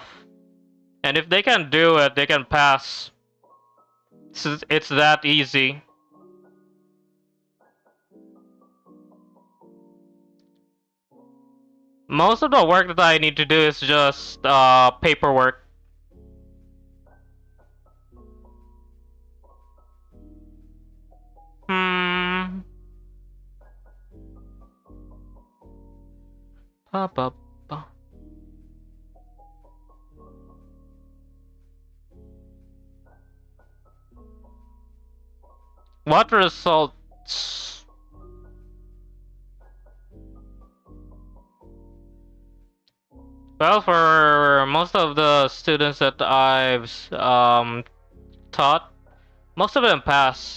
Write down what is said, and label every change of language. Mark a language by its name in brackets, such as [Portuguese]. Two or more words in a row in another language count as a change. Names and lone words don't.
[English] And if they can do it, they can pass. It's that easy. Most of the work that I need to do is just paperwork. Hmm. Ba, ba, ba. What results? Well, for most of the students that I've taught, most of them pass.